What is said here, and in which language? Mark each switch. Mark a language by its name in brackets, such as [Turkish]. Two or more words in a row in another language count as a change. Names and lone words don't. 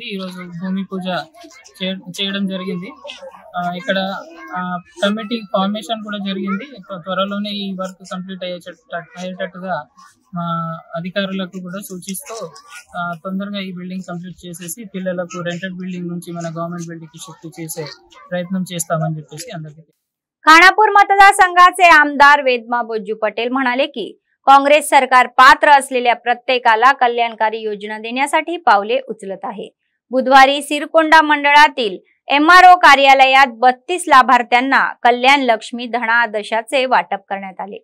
[Telugu] ఈ రోజు భూమి పూజ చేయడం జరిగింది. ఇక్కడ [English] committee formation [Telugu] కూడా జరిగింది. త్వరలోనే ఈ [English] work complete [Telugu] అయ్యేటట్టుగా మా అధికారులకు కూడా సూచిస్తూ తొందరగా ఈ [English] building complete [Telugu] చేసేసి పిల్లలకు [English] rented building [Telugu] నుంచి మన [English] government building [Telugu] కి షిఫ్ట్ చేసే ప్రయత్నం చేస్తామని చెప్పేసి అందరికీ. [Marathi] खानापूर मतदारसंघाचे आमदार वेदमा बोज्जू पटेल म्हणाले की काँग्रेस सरकार पात्र असलेल्या प्रत्येकाला कल्याणकारी योजना देण्यासाठी पावले उचलत आहे. बुधवारी सिरकोंडा मंडळातील एमआरओ कार्यालयात 32 लाभार्थ्यांना कल्याण लक्ष्मी धनादेशाचे वाटप करण्यात आले.